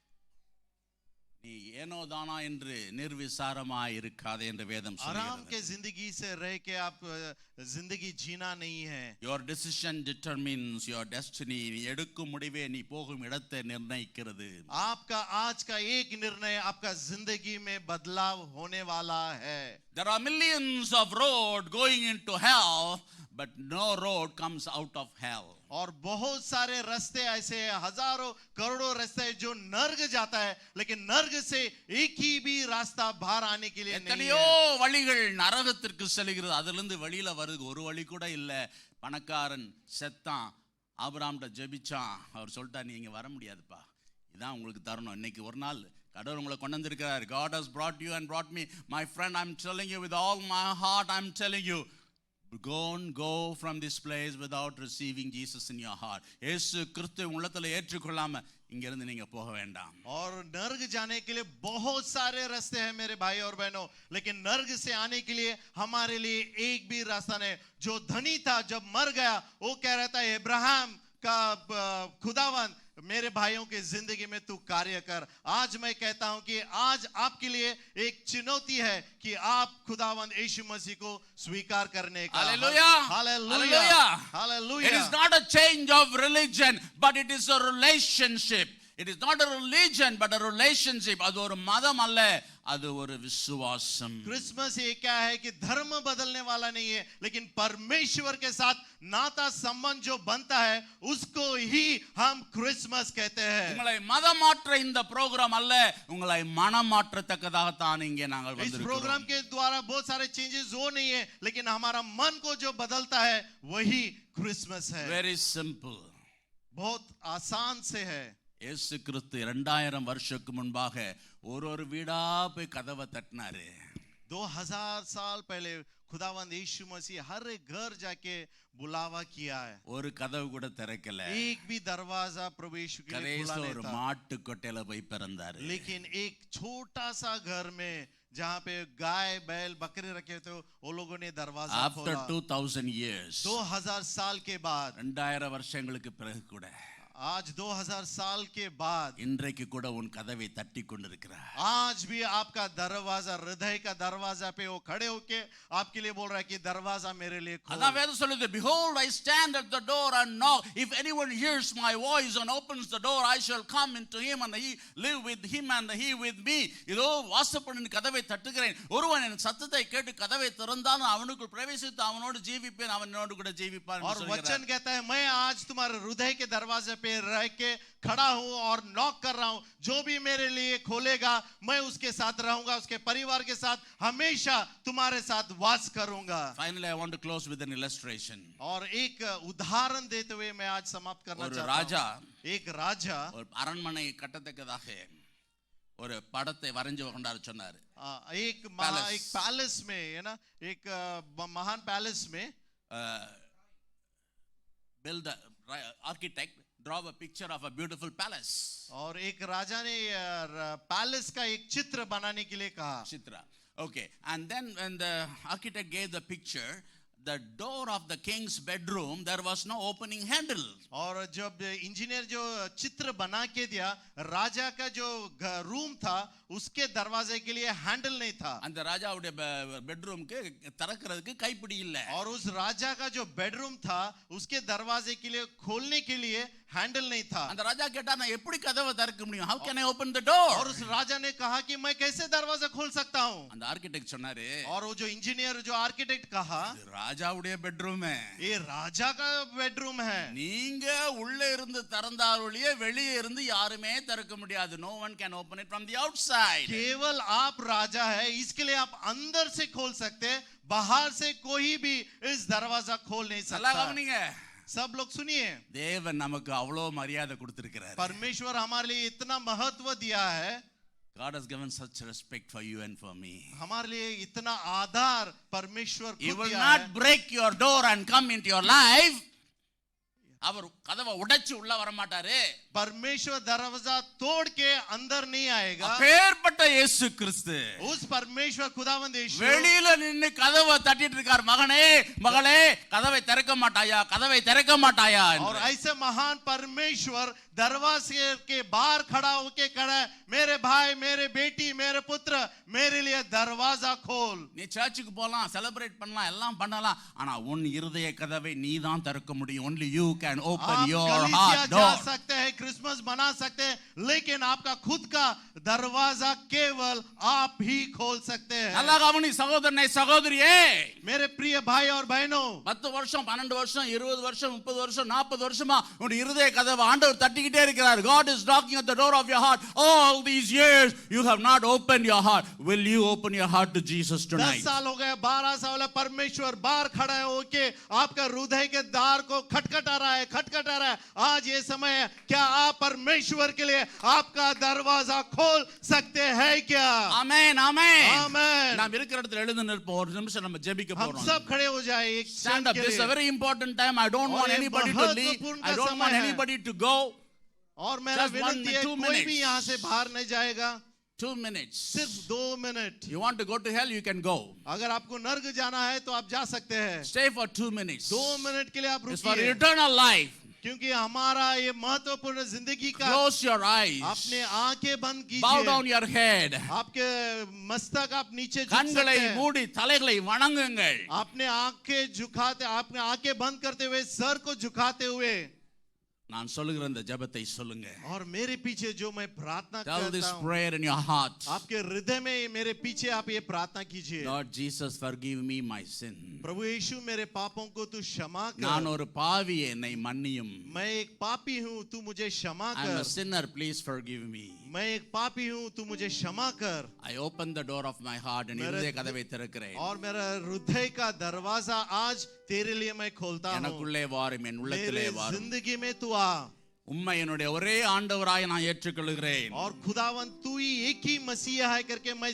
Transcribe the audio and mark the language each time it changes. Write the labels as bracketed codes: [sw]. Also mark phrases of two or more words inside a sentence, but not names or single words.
[ta] நீ ஏனோ தானா என்று நிர்விசாரமாய் இருக்காதே என்று வேதம் [hi] आराम [ta] சொல்கிறது. [hi] के जिंदगी से रह के आप जिंदगी जीना नहीं है. [en] Your decision determines your destiny. [ta] நீ எடுக்கும் முடிவே நீ போகும் இடத்தை நிர்ணயிக்கிறது. [hi] आपका आज का एक निर्णय आपका जिंदगी में बदलाव होने वाला है. [en] There are millions of roads going into hell, but no road comes out of hell. [hi] और बहुत सारे रास्ते ऐसे हैं, हजारों करोड़ों रास्ते हैं जो नर्क जाता है लेकिन नर्क से एक ही भी रास्ता बाहर आने के लिए नहीं [ta] எத்தனையோ [hi] है. [ta] வழிகள் நரகத்திற்கு செல்கிறது. அதிலிருந்து வெளியில வருது ஒரு வழி கூட இல்ல. பணக்காரன் செத்தான், ஆபிரகாம்கிட்ட ஜெபிச்சான். அவர் சொல்லிட்டா நீ இங்க வர முடியாதுப்பா, இதான் உங்களுக்கு தரணும். இன்னைக்கு ஒரு நாள் கடவுள் உங்களை கொண்டு வந்திருக்கிறார். [en] God has brought you and brought me. My friend, I'm telling you with all my heart, I'm telling you, don't go from this place without receiving Jesus in your heart. [ta] இயேசு கிறிஸ்துவை உள்ளத்துல ஏற்றுக்கொள்ளாம இங்க இருந்து நீங்க போக வேண்டாம். [hi] और नर्क जाने के लिए बहुत सारे रास्ते हैं मेरे भाई और बहनों, लेकिन नर्क से आने के लिए हमारे लिए एक भी रास्ता नहीं. जो धनी था जब मर गया वो कह रहा था इब्राहिम का खुदावन मेरे भाइयों के जिंदगी में तू कार्य कर. आज मैं कहता हूं कि आज आपके लिए एक चुनौती है कि आप खुदावंद यीशु मसीह को स्वीकार करने का. [en] Hallelujah. [hi] हालेलुया. [en] It [hi] हालेलुया. [en] is not a change of religion, but it is a relationship. It is not a religion but a relationship. [ta] அது ஒரு மதம் அல்ல, அது ஒரு விசுவாசம். [hi] क्रिसमस ये क्या है कि धर्म बदलने वाला नहीं है लेकिन परमेश्वर के साथ नाता संबंध जो बनता है उसको ही हम क्रिसमस कहते हैं. [ta] உங்களை மதம் மாற்ற இந்த ப்ரோகிராம் அல்ல, உங்களை மனம் மாற்றத்தக்கதாக தான் இங்கே நாங்கள் [hi] इस [ta] வந்திருக்கிறோம். [hi] प्रोग्राम के द्वारा बहुत सारे चेंजेस वो नहीं है लेकिन हमारा मन को जो बदलता है वही क्रिसमस है. [en] Very simple. [hi] बहुत आसान से है. [ta] இயேசு கிறிஸ்து 2000 வருஷத்துக்கு முன்பாக ஒரு வீடா போய் கதவை தட்டினாரு. [hi] 2000 साल पहले खुदावंद यीशु मसीह हर एक घर जाके बुलावा किया है. [ta] ஒரு கதவு கூட திறக்கல. [hi] एक भी दरवाजा प्रभु यीशु के लिए खुला नहीं [ta] ஒரு [hi] था. [ta] மாட்டு கொட்டையில போய் பிறந்தாரு. [hi] लेकिन एक छोटा सा घर में जहाँ पे गाय बैल बकरे रखे थे वो लोगों ने दरवाजा [en] After [hi] खोला. [en] 2000 years [hi] 2000 साल के बाद [ta] 2000 வருஷங்களுக்கு பிறகு கூட [hi] आज 2000 साल के बाद [ta] இன்றைக்கு கூட உன் கதவை தட்டி கொண்டிருக்கிறார். [hi] आज भी आपका दरवाजा हृदय का दरवाजा पे वो खड़े होके आपके लिए बोल रहा है कि दरवाजा मेरे लिए खोल. [ta] அதான் வேதம் சொல்லுது, [en] behold I stand at the door and knock, if anyone hears my voice and opens the door I shall come into him and he live with him and he with me. [ta] இதோ வாசற்படியின் கதவை தட்டுகிறேன், ஒருவன் என் சத்தத்தை கேட்டு கதவை திறந்தான் அவனுக்குள் பிரவேசித்து அவனோடு ஜீவிப்பேன், அவன் என்னோடு கூட ஜீவிப்பான். [hi] और वचन कहता है मैं आज तुम्हारे हृदय के दरवाजे पे रह के खड़ा हूं और नॉक कर रहा हूं, जो भी मेरे लिए खोलेगा मैं उसके साथ रहूंगा, उसके परिवार के साथ हमेशा तुम्हारे साथ वास करूंगा. [en] Finally I want to close with an illustration. [hi] और एक उदाहरण देते हुए मैं आज समाप्त करना [ta] ஒரு [hi] चाहता [ta] ராஜா [hi] हूं. एक राजा [ta] ஒரு அரண்மனை கட்டத்தக்கதாக ஒரு படத்தை வரைஞ்சு கொண்டாரு சொன்னாரு. [hi] एक पैलेस में है ना, एक महान पैलेस में [en] build the architect draw a picture of a beautiful palace. [hi] और एक राजा ने पैलेस का एक चित्र बनाने के लिए कहा. चित्र. [en] Okay, and then when the architect gave the picture, the door of the king's bedroom there was no opening handle. [hi] और जब इंजीनियर जो चित्र बना के दिया, राजा का जो रूम था उसके दरवाजे के लिए हैंडल नहीं था. [ta] அந்த ராஜாவுடைய பெட்ரூம்க்கு திறக்கிறதுக்கு கைப்பிடி இல்ல. [hi] और उस राजा का जो बेडरूम था उसके दरवाजे के लिए खोलने के लिए हैंडल नहीं था. [ta] அந்த ராஜா கேட்டா நான் எப்படி கதவை திறக்க முடியும்? [en] How can I open the door? [hi] और उस राजा ने कहा कि मैं कैसे दरवाजा खोल सकता हूं. [ta] அந்த ஆர்க்கிடெக்ட் சொன்னாரு, [hi] और वो जो इंजीनियर जो आर्किटेक्ट कहा [ta] ராஜாவுடைய பெட்ரூம், [hi] ये राजा का बेडरूम है. [ta] நீங்க உள்ள இருந்து திறந்தாலுடைய வெளியே இருந்து யாருமே திறக்க முடியாது. [en] No one can open it from the outside. [hi] केवल आप राजा है, इसके लिए आप अंदर से खोल सकते, बाहर से कोई भी इस दरवाजा खोल नहीं सकता. सब लोग सुनिए, [ta] தேவன் நமக்கு அவ்வளவு மரியாதை கொடுத்திருக்கிறார். [hi] परमेश्वर हमारे लिए इतना महत्व दिया है. [en] God has given such respect for you and for me. [hi] हमारे लिए इतना आदर परमेश्वर [en] He [hi] खुद [en] will [hi] दिया [en] not [hi] है. [en] break your door and come into your life. [ta] அவர் கதவை உடைச்சு உள்ள வர மாட்டாரு. [hi] परमेश्वर दरवाजा तोड़ के अंदर नहीं आएगा. [ta] அப்பேற்பட்ட இயேசு கிறிஸ்து [hi] उस परमेश्वर खुदावंद यीशु [ta] வெளியில நின்னு கதவை தட்டிட்டு இருக்கார். மகனே மகளே கதவை திறக்க மாட்டாயா, கதவை திறக்க மாட்டாயா. [hi] और ऐसे महान परमेश्वर दरवाजे के बाहर खड़ा होके खड़ा, मेरे भाई मेरे बेटी मेरे पुत्र मेरे लिए दरवाजा खोल. [ta] நீ சர்ச்சுக்கு போலாம், செலிப்ரேட் பண்ணலாம், எல்லாம் பண்ணலாம், ஆனா உன் இருதய கதவை நீ தான் திறக்க முடியும். [en] only you can open your heart door. [hi] जा सकते हैं, क्रिसमस बना सकते हैं, लेकिन आपका खुद का दरवाजा केवल आप ही खोल सकते हैं. [ta] நல்லா கவனி சகோதரனே சகோதரியே, [hi] मेरे प्रिय भाई और बहनों, [ta] 10 வருஷம் 12 வருஷம் 20 வருஷம் 30 வருஷம் 40 வருஷமா உன் இருதய கதவை ஆண்டவர் தட்டிக்கிட்டே இருக்கிறார். [en] God is knocking at the door of your heart. All these years you have not opened your heart. Will you open your heart to Jesus tonight? [hi] 10 साल हो गए, 12 साल, परमेश्वर बाहर खड़ा है होके आपका हृदय के द्वार को खटखटा रहा है, खटखटा रहा है. आज ये समय है, क्या आप परमेश्वर के लिए आपका दरवाजा खोल सकते हैं क्या? [en] Amen, amen. Amen. [ta] நாம் இருக்கிற இடத்துல எழுந்து நிற்போம். ஒரு நிமிஷம் நம்ம ஜெபிக்க [hi] हम [ta] போறோம். [hi] सब खड़े हो जाए एक [en] Stand [hi] क्षण [en] up. [hi] के [en] This is a [hi] लिए. [en] very important time. I don't want [hi] और ये [en] anybody to leave. [hi] महत्वपूर्ण [en] I [hi] का [en] don't want [hi] समय है. [en] anybody to go. [hi] और मेरा [en] Just 1 [hi] विनती है, [en] 2 [hi] कोई [en] minutes. [hi] भी यहाँ से बाहर नहीं जाएगा. [en] 2 minutes. [hi] सिर्फ 2 मिनट. [en] You want to go to hell, you can go. [hi] अगर आपको नर्क जाना है तो आप जा सकते हैं. [en] Stay for 2 minutes. [hi] 2 मिनट के लिए आप [en] It's for [hi] रुकिए, [en] eternal life. [hi] क्योंकि हमारा ये महत्वपूर्ण जिंदगी का. [en] Close your eyes. [hi] अपने आंखें बंद [en] Bow [hi] कीजिए. [en] down your head. [hi] आपके मस्तक आप नीचे झुक [ta] கண்களை [hi] सकते हैं. [ta] மூடி தலைகளை வணங்குங்கள். [hi] अपने आंखें झुकाते, आपने आंखें बंद करते हुए, सर को झुकाते हुए, [ta] நான் சொல்லுகிற இந்த ஜெபத்தை சொல்லுங்க. [hi] और मेरे पीछे जो मैं प्रार्थना [en] Tell this [hi] करता हूँ, [en] prayer in your heart. [hi] आपके हृदय में मेरे पीछे आप ये प्रार्थना कीजिए. [en] Lord Jesus, forgive me my sin. [hi] प्रभु यीशु मेरे पापों को तू क्षमा [ta] நான் [hi] कर. [ta] ஒரு பாவி, என்னை மன்னியும். [hi] मैं एक पापी हूँ, तू मुझे क्षमा [en] I am a [hi] कर. [en] sinner, please forgive me. [hi] मैं एक पापी हूँ, तू मुझे क्षमा कर. [en] I open the door of my heart and [hi] मेरे- [ta] இருதய கதவை திறக்கிறேன். [hi] और मेरा हृदय का दरवाजा आज तेरे लिए मैं खोलता हूँ. [ta] எனக்குள்ளே வாரும், என் உள்ளத்திலே [hi] मेरे [ta] வாரும். [hi] जिंदगी में तू आ. [ta] உம்மை என்னுடைய ஒரே ஆண்டவராய் நான் ஏற்றுக்கொள்கிறேன். [hi] और खुदावन तू ही एक ही मसीहा है करके मैं